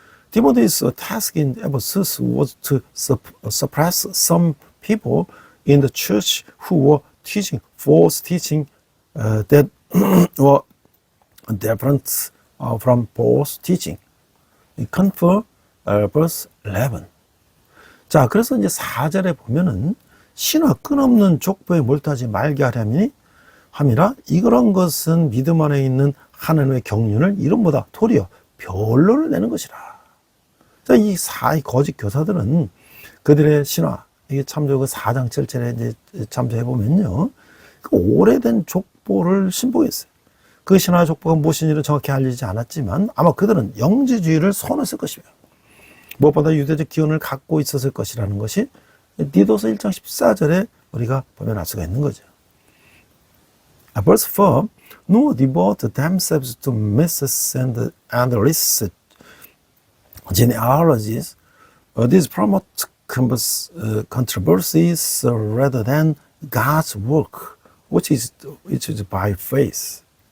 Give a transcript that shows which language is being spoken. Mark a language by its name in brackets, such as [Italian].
[English] Timothy's task in Ephesus was to suppress some people in the church who were teaching false teaching that were different from Paul's teaching. Confer verse 11. [Korean] 자, 그래서 이제 4절에 보면은 신화 끊없는 족보에 몰두하지 말게 함이라 이런 것은 믿음 안에 있는 하나님의 경륜을 이름보다 도리어 변론을 내는 것이라. 자, 이 거짓 교사들은 그들의 신화, 이게 참조 그 4장 7절에 이제 참조해 보면요. 그 오래된 족보를 신봉했어요. 그 신화 족보가 무엇인지는 정확히 알려지지 않았지만 아마 그들은 영지주의를 선호했을 것이며 무엇보다 유대적 기운을 갖고 있었을 것이라는 것이 디도서 1장 14절에 우리가 보면 알 수가 있는 거죠. [English] Verse 4. Nor devote themselves to myths and illicit genealogies. These promote controversies rather than God's work, which is by faith.